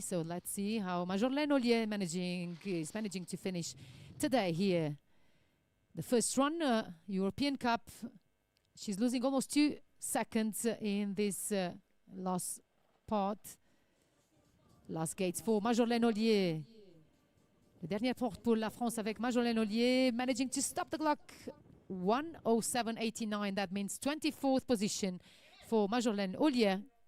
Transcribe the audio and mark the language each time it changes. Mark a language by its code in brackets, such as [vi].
[en] So let's see how Majorlaine Ollier is managing to finish today here. The first run, European Cup. She's losing almost 2 seconds in this last part. Last gates for Majorlaine Ollier. [fr] La dernière porte pour la France avec Majorlaine Ollier [en] managing to stop the clock. 1:07.89. That means 24th position for Majorlaine Ollier.